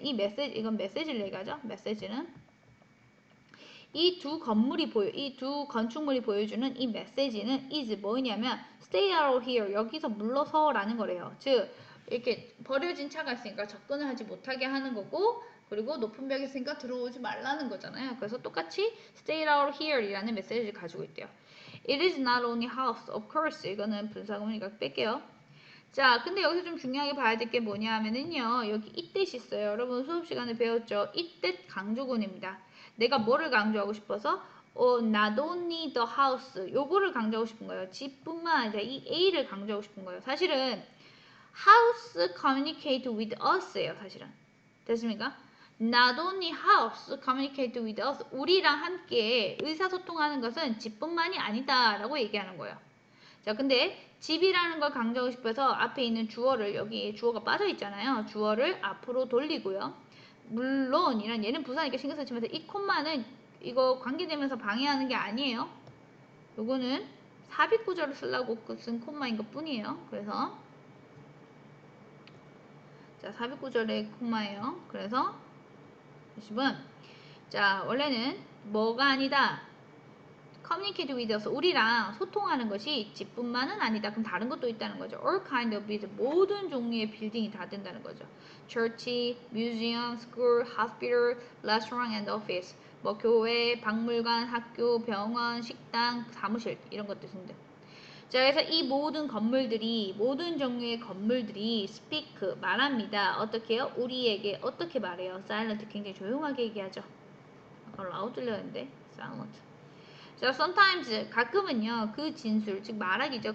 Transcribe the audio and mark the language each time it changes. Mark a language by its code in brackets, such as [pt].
[ko] 이 메시지 이건 메시지를 얘기하죠. 메시지는 이 두 건축물이 보여주는 이 메시지는 is 뭐냐면 [en] stay out here [ko] 여기서 물러서라는 거래요. 즉 이렇게 버려진 차가 있으니까 접근을 하지 못하게 하는 거고, 그리고 높은 벽이 있으니까 들어오지 말라는 거잖아요. 그래서 똑같이 [en] stay out here [ko] 이라는 메시지를 가지고 있대요. [en] It is not only house, of course. [ko] 이거는 분사구문이니까 뺄게요. 자, 근데 여기서 좀 중요하게 봐야 될 게 뭐냐 하면은요, 여기 이때시 있어요. 여러분 수업 시간에 배웠죠? 이때 강조군입니다. 내가 뭐를 강조하고 싶어서? [en] not only the house. [ko] 요거를 강조하고 싶은 거예요. 집뿐만 아니라 이 A를 강조하고 싶은 거예요. 사실은 [en] house communicate with us [ko] 예요, 사실은. 됐습니까? [en] Not only house communicate with us. [ko] 우리랑 함께 의사소통하는 것은 집뿐만이 아니다 라고 얘기하는 거예요. 자, 근데 집이라는 걸 강조하고 싶어서 앞에 있는 주어를, 여기 주어가 빠져 있잖아요. 주어를 앞으로 돌리고요. 물론 이런 얘는 부사니까 신경 쓰지 마세요. 이 콤마는 이거 관계되면서 방해하는 게 아니에요. 요거는 삽입 구조를 쓰려고 쓴 콤마인 것 뿐이에요. 그래서 자, 삽입 구조의 콤마예요. 그래서 20은 자, 원래는 뭐가 아니다. [en] communicate with us, [ko] 우리랑 소통하는 것이 집뿐만은 아니다. 그럼 다른 것도 있다는 거죠. [en] all kind of building, [ko] 모든 종류의 빌딩이 다 된다는 거죠. [en] church, museum, school, hospital, restaurant and office. [ko] 뭐 교회, 박물관, 학교, 병원, 식당, 사무실 이런 것도 있습니다. 자, 그래서 이 모든 건물들이, 모든 종류의 건물들이 speak, 말합니다. 어떻게 해요? 우리에게 어떻게 말해요? silent, 굉장히 조용하게 얘기하죠. 아까 loud 들렸는데 silent. 자, sometimes, 가끔은요, 그 진술, 즉 말하기죠.